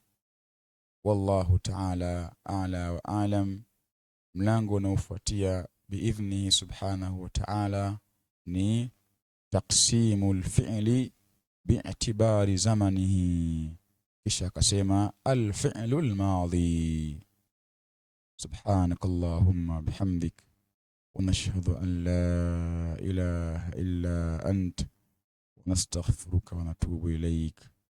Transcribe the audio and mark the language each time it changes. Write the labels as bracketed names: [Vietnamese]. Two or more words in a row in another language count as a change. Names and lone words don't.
[Arabic] والله تعالى أعلى وأعلم. [Swahili] Mlango unaofuatia [Arabic] بإذنه سبحانه وتعالى ni تقسيم الفعل باعتبار زمانه, [Swahili] kisha akasema [Arabic] الفعل الماضي. سبحانك اللهم بحمدك ونشهد أن لا إله إلا أنت ونستغفرك ونتوب إليك.